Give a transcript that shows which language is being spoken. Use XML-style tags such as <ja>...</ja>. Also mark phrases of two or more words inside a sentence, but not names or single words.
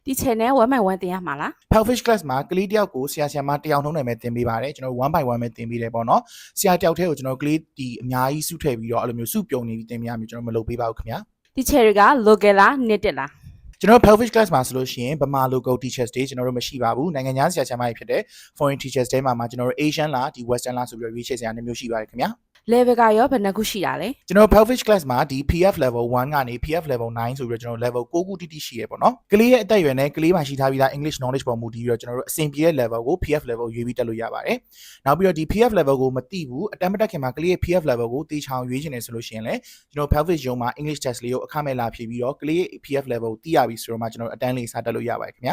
<my>ဒီ channel 1x1 တင်ရမှာလား Pelfish class မှာကလေးတယောက်ကိုဆရာဆရာမတယောက်နှုံးနဲ့ပဲတင်ပေးပါတယ်ကျွန်တော်1 by 1ပဲတင်ပေးတယ်ပေါ့နော်ဆရာတယောက်တည်းကိုကျွန်တော်ကလေးဒီအများကြီးစုထည့်ပြီးတော့အဲ့လိုမျိုးစုပြုံနေပြီးတင်ပြရမျိုးကျွန်တော်မလုပ်ပေးပါဘူးခင်ဗျာ ဒီ channel က local လား native လား ကျွန်တော် Pelfish class မှာဆိုလို့ရှိရင်ဗမာ</my> <en>local teachers</en> <my>တွေကျွန်တော်တို့မရှိပါဘူးနိုင်ငံခြားဆရာဆရာမတွေဖြစ်တဲ့</my> <en>foreign teachers</en> <my>တွေမှာကျွန်တော်တို့ Asian လားဒီ Western လားဆိုပြီးတော့ရွေးချယ်ဆရာနှစ်မျိုးရှိပါတယ်ခင်ဗျာ level ကရောဘယ်နှခုရှိတာလဲ ကျွန်တော် Pelfish class မှာဒီ PF level 1ကနေ PF level 9ဆိုပြီးတော့ကျွန်တော် level 6ခုတိတိရှိရပေါ့နော်ကလေးရဲ့အသက်အရွယ်နဲ့ကလေးမှာရှိထားပြီးသား</my> <en>English knowledge</en> <my>ပေါ်မူတည်ပြီးတော့ကျွန်တော်တို့အဆင်ပြေတဲ့ level ကို PF level ရွေးပြီးတက်လို့ရပါတယ်နောက်ပြီးတော့ဒီ PF level ကိုမသိဘူးအတမ်းမတက်ခင်မှာကလေးရဲ့ PF level ကိုတေချောင်ရွေးချင်တယ်ဆိုလို့ရှိရင်လည်းကျွန်တော် Pelfish ရုံးမှာ</my> <en>English test</en> <my>လေးကိုအခမဲ့လာဖြည့်ပြီးတော့ကလေးရဲ့ PF level ကိုသိရပြီဆိုတော့မှကျွန်တော်အတန်းလေးစတက်လို့ရပါတယ်ခင်ဗျာ</my>